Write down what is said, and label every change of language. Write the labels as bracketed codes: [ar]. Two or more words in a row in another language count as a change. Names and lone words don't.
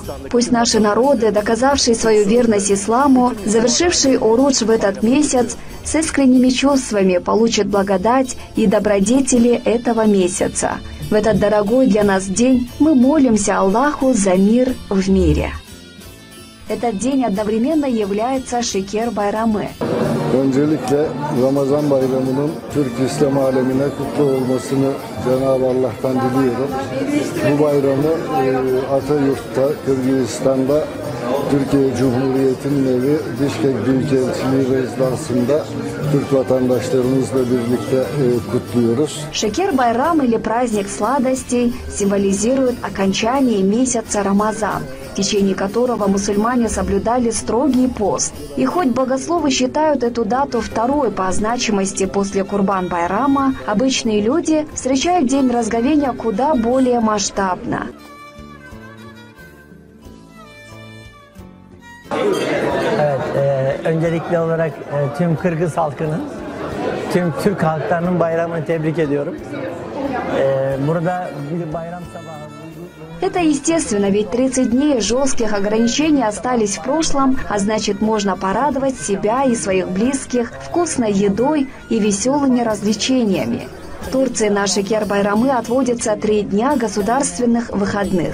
[ru] Пусть наши народы, доказавшие свою верность исламу, завершившие урудж в этот месяц, с искренними чувствами получат благодать и добродетели этого месяца. В этот дорогой для нас день мы молимся Аллаху за мир в мире. Этот день одновременно является Шекер-Байрамы. [tr] Öncelikle Ramazan bayramının Türk İslam alemine kutlu olmasını Cenab-ı Allah'tan diliyorum. Bu bayramı Atayurt'ta, Kırgızistan'da Türkiye Cumhuriyeti'nin evi Bişkek Büyükelçiliği rezidansında Türk vatandaşlarımızla birlikte kutluyoruz. [ru] Шекер-байрам или праздник сладостей символизирует окончание месяца Рамазан, в течение которого мусульмане соблюдали строгий пост. И хоть богословы считают эту дату второй по значимости после Курбан-байрама, обычные люди встречают День разговения куда более масштабно. [tr] Evet, öncelikli olarak tüm Kırgız halkının, tüm Türk halklarının bayramını tebrik ediyorum. Burada bir bayram sabahı... [ru] Это естественно, ведь 30 дней жестких ограничений остались в прошлом, а значит, можно порадовать себя и своих близких вкусной едой и веселыми развлечениями. В Турции на Шекер-байрамы отводятся 3 дня государственных выходных.